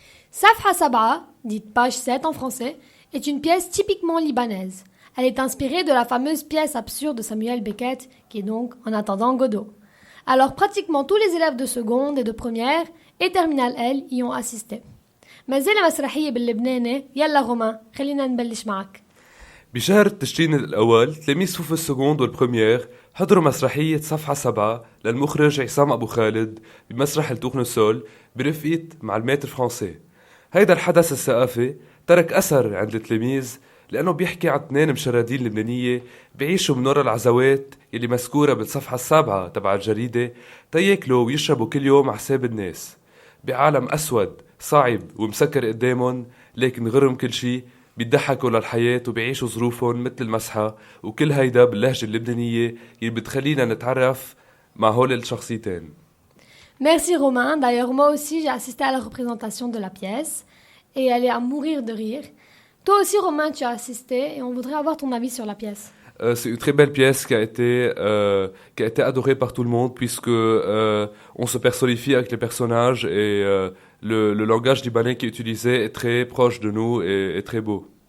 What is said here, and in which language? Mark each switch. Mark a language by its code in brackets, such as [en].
[fr] Safha Sab'a, dite page 7 en français, est une pièce typiquement libanaise. Elle est inspirée de la fameuse pièce absurde de Samuel Beckett, qui est donc En attendant Godot. Alors pratiquement tous les élèves de seconde et de première et terminale L y ont assisté. [ar] ما زلنا مسرحية باللبناني يلا رومان خلينا نبلش معك. بشهر تشرين الأول تلاميذ صفوف السكوند والبريمير حضروا مسرحية صفحة 7 للمخرج عصام أبو خالد بمسرح التورنسول برفقة معلمات الفرنسي. هيدا الحدث الثقافي ترك أثر عند التلاميذ لأنه بيحكي عن 2 مشردين لبنانية بيعيشوا من وراء العزوات اللي مذكورة بالصفحة 7 تبع الجريدة تياكلوا ويشربوا كل يوم على حساب الناس بعالم أسود صعب ومسكر قدامهم، لكن غرم كل شي بيضحكوا للحياة وبيعيشوا ظروفهم مثل المسحة، وكل هيدا باللهجة اللبنانية اللي بتخلينا نتعرف مع هول الشخصيتين. [fr] Merci Romain. D'ailleurs, moi aussi, j'ai assisté à la représentation de la pièce et elle est à mourir de rire. Toi aussi, Romain, tu as assisté et on voudrait avoir ton avis sur la pièce. C'est une très belle pièce qui a été adorée par tout le monde puisque on se personnifie avec les personnages et le langage libanais qui est utilisé est très proche de nous et très beau.